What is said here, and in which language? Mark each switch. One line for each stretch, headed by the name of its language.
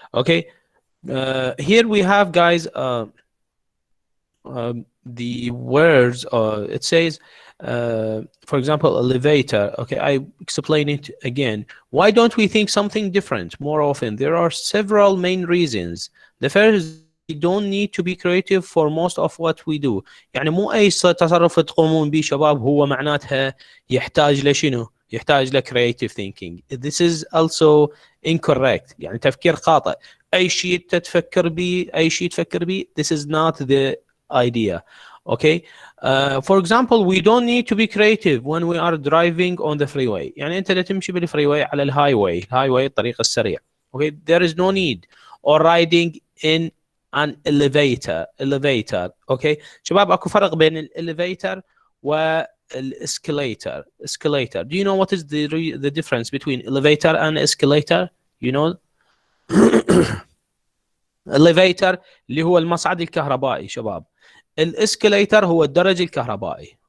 English: Okay, here we have guys the words. It says for example elevator. Okay, I explain it again. Why don't we think something different more often? There are several main reasons. The first, we don't need to be creative for most of what we do.
Arabic: يعني مو أي تصرف تقومون به شباب هو معناتها يحتاج لشنو؟ يحتاج ل
English: creative thinking. This is also incorrect.
Arabic: يعني تفكير خاطئ. أي شيء تفكر به
English: this is not the idea. Okay, for example we don't need to be creative when we are driving on the freeway.
Arabic: يعني أنت تمشي بالفريواي على الهايواي الطريق السريع.
English: Okay, there is no need. Or riding in an elevator.
Arabic: Okay, شباب أكو فرق بين الإليفيتر والإسكاليتر.
English: Do you know what is the difference between elevator and escalator? You know?
Arabic: elevator اللي هو المصعد الكهربائي شباب. الاسكاليتر هو الدرج الكهربائي.